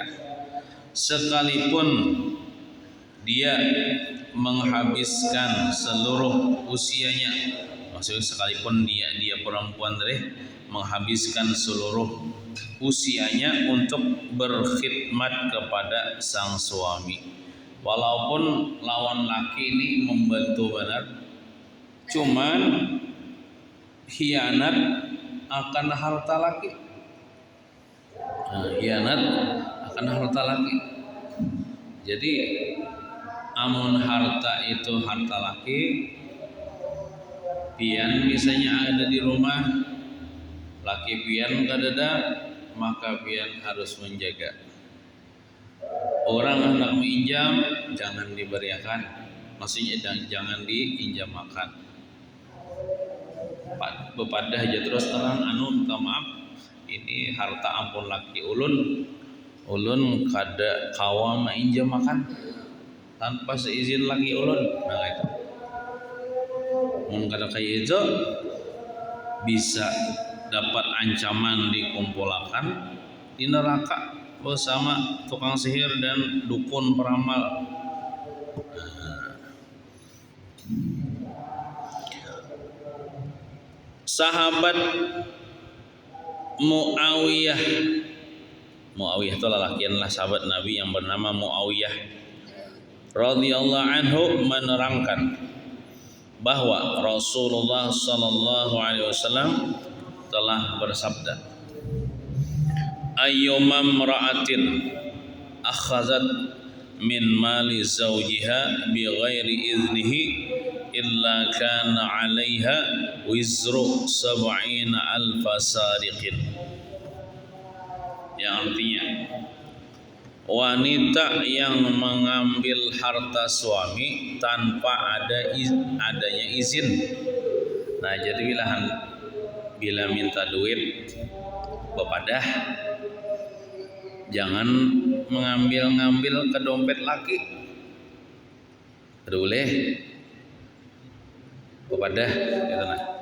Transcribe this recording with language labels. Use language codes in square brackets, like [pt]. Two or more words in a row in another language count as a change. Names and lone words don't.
[id] Sekalipun dia menghabiskan seluruh usianya, maksudnya sekalipun dia perempuan menghabiskan seluruh usianya untuk berkhidmat kepada sang suami, walaupun lawan laki ini membantu benar, cuman khianat akan harta laki. Khianat akan harta laki. [bjn] Jadi amun harta itu harta laki, pian misalnya ada di rumah, laki pian kadada, maka pian harus menjaga. [id] Orang hendak minjam jangan diberikan, maksudnya jangan diinjamakan. [bjn] Bepadah aja terus terang, minta maaf, ini harta ampun laki ulun kada kawa mainjamakan tanpa seizin laki ulun. [id] Nah itu mun kada kaya itu bisa dapat ancaman dikumpulkan di neraka bersama tukang sihir dan dukun peramal. Sahabat Muawiyah itu lelakianlah sahabat Nabi yang bernama Muawiyah [ar] رضي الله عنه [id] menerangkan bahwa Rasulullah [ar] صلى الله عليه وسلم [id] telah bersabda, [ar] أيما امرأة أخذت من مال زوجها بغير إذنه إلا كان عليها وزر 70 ألف سارق. [id] Yang artinya wanita yang mengambil harta suami tanpa adanya izin. Nah, jadi bila minta duit bepadah, jangan mengambil ke dompet laki. [bjn] Kada boleh. Bepadah gitu nah.